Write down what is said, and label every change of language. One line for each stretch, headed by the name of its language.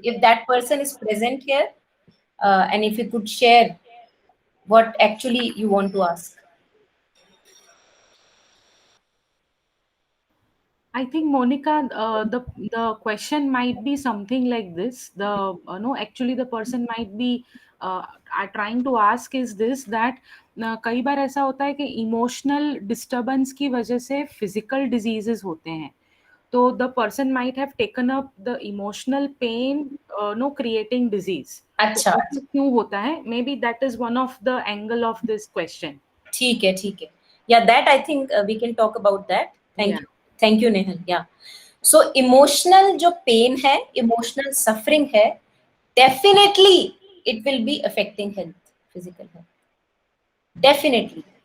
English: If that person is present here, and if you could share what actually you want to ask. I think, Monica, the question might be something like this. No, actually the person might be trying to ask is this, that
Hindi: कई बार ऐसा होता है कि emotional disturbance की वजह से physical diseases होते हैं.
English: तो the person might have taken up the emotional pain, no, creating disease.
Hindi: अच्छा. तो ऐसा क्यों होता है?
English: Maybe that is one of the angle of this question.
Hindi: ठीक है.
English: Yeah, that I think we can talk about that. Thank you, Nehal. Yeah. So emotional जो pain है, emotional suffering है, definitely it will be affecting health, physical health. Definitely.